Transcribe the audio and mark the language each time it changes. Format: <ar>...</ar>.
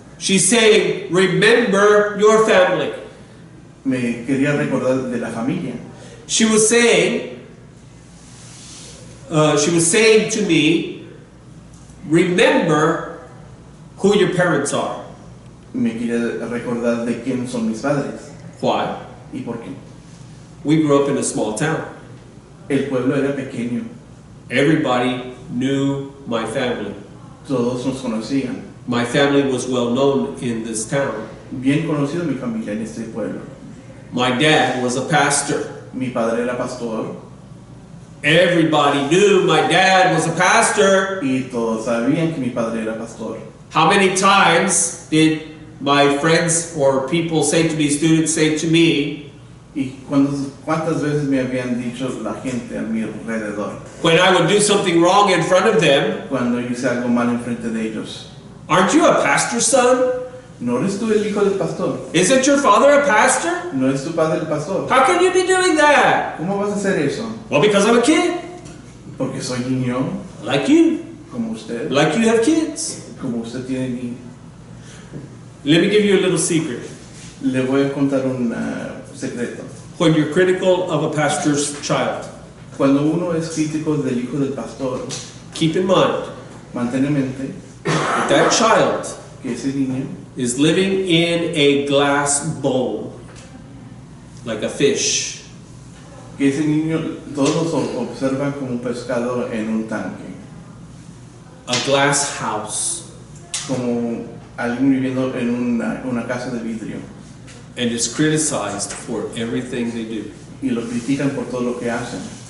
<en>She's saying, remember your family.</en> <es>Me quería recordar de la familia.</es> <en>She was saying to me, remember who your parents are.</en> <es>Me quería recordar de quién son mis padres.</es> <en>Why?</en> <es>¿Y por qué?</es> <en>We grew up in a small town.</en> <es>El pueblo era pequeño.</es> <en>Everybody knew my family.</en> <es>Todos nos conocían.</es> <en>My family was well known in this town.</en> <es>Bien conocido mi familia en este pueblo.</es> <en>My dad was a pastor.</en> <es>Mi padre era pastor</es> <en>Everybody knew my dad was a pastor.</en> <es>y todos sabían que mi padre era pastor.</es> <en>How many times did my friends or people say to me, students say to me,</en> <es>¿Y cuántas veces me habían dicho la gente a mi alrededor</es> <en>when I would do something wrong in front of them,</en> <es>cuando hice algo mal enfrente de ellos?</es> <en>aren't you a pastor's son?</en> <es>¿No eres tú el hijo del pastor?</es> <en>Isn't your father a pastor?</en> <es>¿No es tu padre el pastor?</es> <en>How can you be doing that?</en> <es>¿Cómo vas a hacer eso?</es> <en>Well, because I'm a kid,</en> <es>Porque soy niño,</es> <en>like you,</en> <es>como usted,</es> <en>like you have kids.</en> <es>como usted tiene niño.</es> <en>Let me give you a little secret.</en> <es>Le voy a contar un secreto.</es> <en>When you're critical of a pastor's child,</en> <es>Cuando uno es crítico del hijo del pastor,</es> <en>keep in mind</en> <es>mantén en mente</es> <en>that that child</en> <es>que ese niño</es> <en>is living in a glass bowl, like a fish.</en> <es>que ese niño todos lo observan como un pescado en un tanque,</es> <en>A glass house.</en> <es>como alguien viviendo en una casa de vidrio.</es> <en>and is criticized for everything they do.</en> <es>y lo critican por todo lo que hacen.</es>